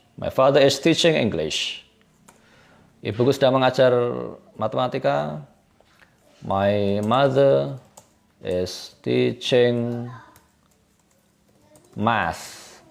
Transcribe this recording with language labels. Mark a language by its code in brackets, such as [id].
[en] My father is teaching English. [id] Ibuku sedang mengajar matematika. [en] My mother is teaching math.